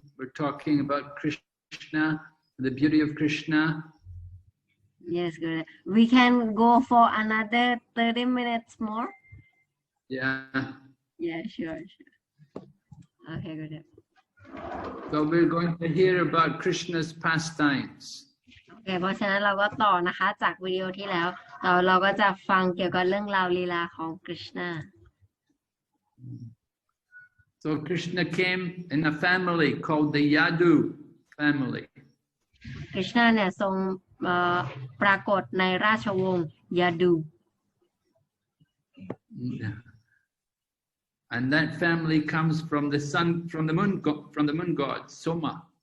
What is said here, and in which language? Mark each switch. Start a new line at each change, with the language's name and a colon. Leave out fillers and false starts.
English: We're talking about Krishna, the beauty of Krishna. Yes, Gurudev. We can go for another 30 minutes more. Yeah. Yeah, sure. Okay, Gurudev. So we're going to hear about Krishna's pastimes.
Thai: โอเคเพราะฉะนั้นเราก็ต่อนะคะจากวิดีโอที่แล้วเราก็จะฟังเกี่ยวกับเรื่องราวลีลาของคริชนา
English: So Krishna came in a family called the Yadu family.
Thai: คริชนาเนี่ยทรงปรากฏในราชวงศ์ยาดู
English: And that family comes from the sun, from the moon god Soma.